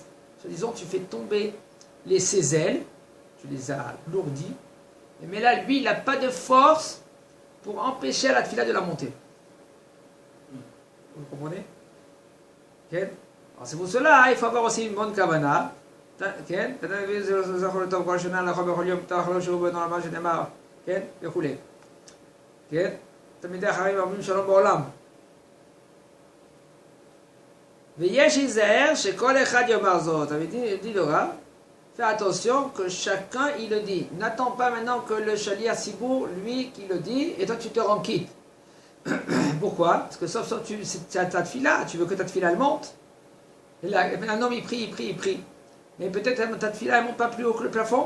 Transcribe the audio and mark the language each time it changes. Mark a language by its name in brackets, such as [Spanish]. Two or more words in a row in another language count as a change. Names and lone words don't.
[French] Disons, tu fais tomber les ses ailes, tu les as lourdis. Mais là, lui, il n'a pas de force pour empêcher la tefila de la monter. Vous comprenez? Okay. Alors c'est pour cela, il faut avoir aussi une bonne kavana. [Hebrew] כן? וכולי. כן? תלמידי החכמים אומרים שלום בעולם. ויש להיזהר שכל אחד יאמר זאת. [French] dit le Rav, fais attention que chacun il le dit. N'attends pas maintenant que le [Hebrew] שליח ציבור, [French] lui, qui le dit, et toi tu te rends quitte. Pourquoi? Parce que sauf tu as ta tefila, tu veux que ta tefila elle monte. Et là, un homme il prie. Mais peut-être ta tefila elle monte pas plus haut que le plafond.